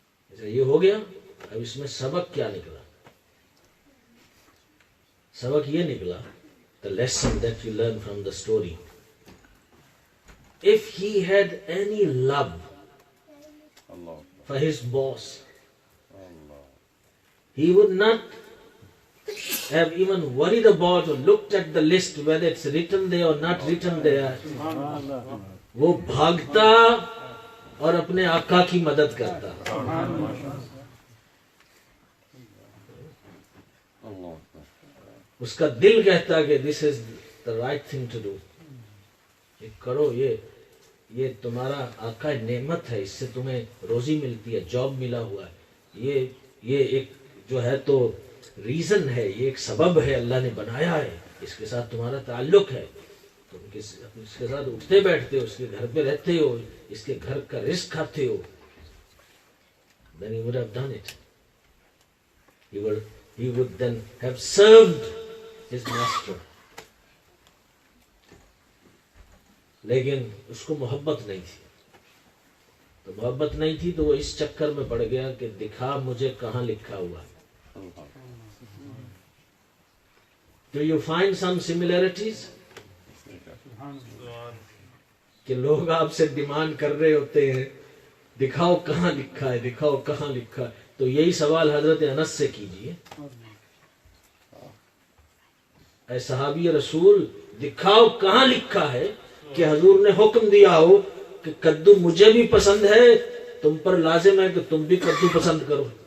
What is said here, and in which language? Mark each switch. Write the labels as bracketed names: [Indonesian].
[English] He said, [Urdu] یہ ہو گیا, اب اس میں سبق کیا نکلا؟ سبق یہ نکلا, [English] the lesson that you learn from the story. If he had any love for his boss, he would not have even worried about or looked at the list whether it's written there or not written there. [Urdu] وہ بھاگتا اور اپنے آقا کی مدد کرتا. اس کا دل کہتا کہ [English] this is the right thing to do. [Urdu] یہ کرو, یہ تمہارا آقا نعمت ہے, اس سے تمہیں روزی ملتی ہے, جاب ملا ہوا ہے, یہ ایک جو ہے تو ریزن ہے, یہ ایک سبب ہے اللہ نے بنایا ہے, اس کے ساتھ تمہارا تعلق ہے, تم اس کے ساتھ اٹھتے بیٹھتے ہو, اس کے گھر پہ رہتے ہو, اس کے گھر کا رزق کھاتے ہو. [English] Then he would have done it. He would then have served his master. [Urdu] لیکن اس کو محبت نہیں تھی. تو محبت نہیں تھی تو وہ اس چکر میں پڑ گیا کہ دکھا مجھے کہاں لکھا ہوا. [English] Do you find some similarities? [Urdu] کہ لوگ آپ سے ڈیمانڈ کر رہے ہوتے ہیں دکھاؤ کہاں لکھا ہے, دکھاؤ کہاں لکھا ہے. تو یہی سوال حضرت انس سے کیجئے, اے صحابی رسول دکھاؤ کہاں لکھا ہے کہ حضور نے حکم دیا ہو کہ کدو مجھے بھی پسند ہے, تم پر لازم ہے کہ تم بھی کدو پسند کرو.